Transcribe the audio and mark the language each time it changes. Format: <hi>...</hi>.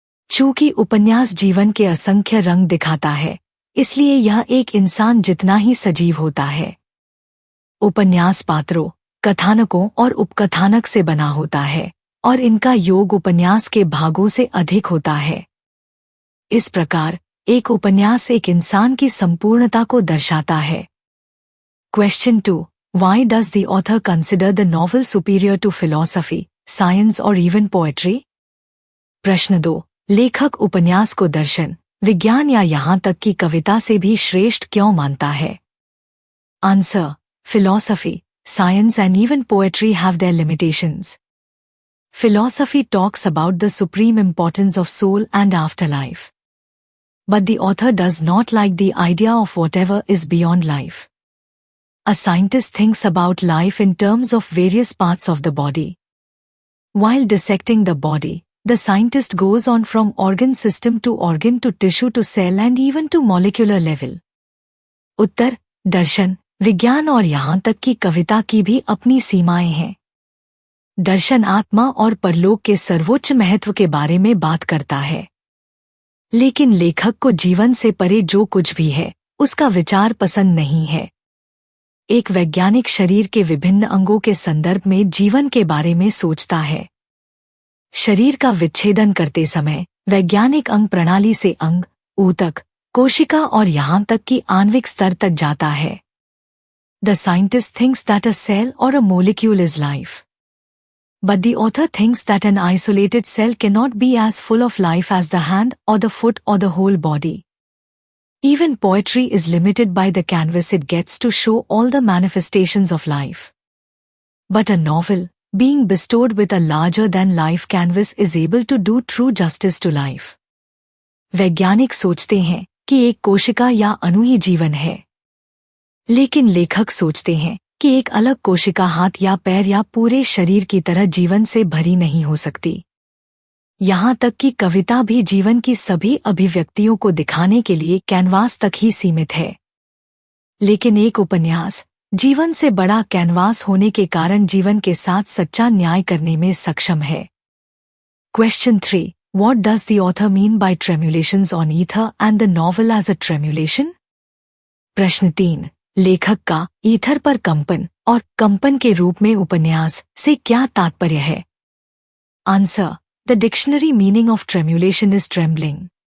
<hi>चूंकि उपन्यास जीवन के असंख्य रंग दिखाता है, इसलिए यह एक इंसान जितना ही सजीव होता है। उपन्यास पात्रों, कथानकों और उपकथानक से बना होता है और इनका योग उपन्यास के भागों से अधिक होता है। इस प्रकार एक उपन्यास एक इंसान की संपूर्णता को दर्शाता है।</hi> <en>Question 2. Why does the author consider the novel superior to philosophy, science or even poetry?</en> <hi>प्रश्न 2. लेखक उपन्यास को दर्शन, विज्ञान या यहाँ तक कि कविता से भी श्रेष्ठ क्यों मानता है?</hi> <en>Answer: Philosophy, science and even poetry have their limitations. Philosophy talks about the supreme importance of soul and afterlife. But the author does not like the idea of whatever is beyond life. A scientist thinks about life in terms of various parts of the body. While dissecting the body, the scientist goes on from organ system to organ to tissue to cell and even to molecular level.</en> <hi>उत्तर: दर्शन, विज्ञान और यहाँ तक कि कविता की भी अपनी सीमाएं हैं। दर्शन आत्मा और परलोक के सर्वोच्च महत्व के बारे में बात करता है, लेकिन लेखक को जीवन से परे जो कुछ भी है उसका विचार पसंद नहीं है। एक वैज्ञानिक शरीर के विभिन्न अंगों के संदर्भ में जीवन के बारे में सोचता है। शरीर का विच्छेदन करते समय वैज्ञानिक अंग प्रणाली से अंग, ऊतक, कोशिका और यहाँ तक कि आणविक स्तर तक जाता है।</hi> <en>The scientist thinks that a cell or a molecule is life. But the author thinks that an isolated cell cannot be as full of life as the hand or the foot or the whole body. Even poetry is limited by the canvas it gets to show all the manifestations of life. But a novel, being bestowed with a larger-than-life canvas, is able to do true justice to life.</en> <hi>वैज्ञानिक सोचते हैं कि एक कोशिका या अणु ही जीवन है, लेकिन लेखक सोचते हैं कि एक अलग कोशिका हाथ या पैर या पूरे शरीर की तरह जीवन से भरी नहीं हो सकती। यहाँ तक कि कविता भी जीवन की सभी अभिव्यक्तियों को दिखाने के लिए कैनवास तक ही सीमित है। लेकिन एक उपन्यास जीवन से बड़ा कैनवास होने के कारण जीवन के साथ सच्चा न्याय करने में सक्षम है।</hi> <en>Question 3. What does the author mean by tremulations on ether and the novel as a tremulation?</en> <hi>प्रश्न 3. लेखक का ईथर पर कंपन और कंपन के रूप में उपन्यास से क्या तात्पर्य है?</hi> <en>Answer: the dictionary meaning of tremulation is trembling.</en>